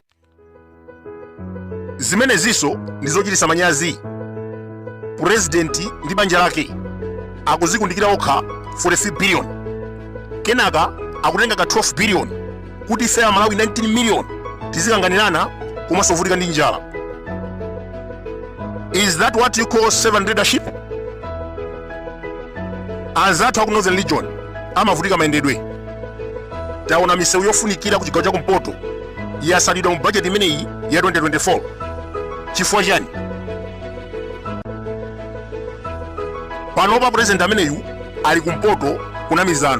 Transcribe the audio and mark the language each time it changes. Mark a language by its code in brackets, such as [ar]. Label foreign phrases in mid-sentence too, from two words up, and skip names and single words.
[ny] Zimenezinso ndi zochititsa manyazi. President ndi banja lake akuzikundikira okha 43 billion, kenaka akutenga ka 12 billion kuti ife Malawi 19 million tizikanganirana komanso kuvutika ndi njala. [en] Is that what you call servant leadership? [ny] Anzathu aku Northern Region amavutika mayendedwe. Taona misewu yofunikira ku chigawo cha kumpoto yasalidwa mu budget imeneyi ya 2024. Chifukwa chani? Panopa president ameneyu ali kumpoto kunamiza anthu.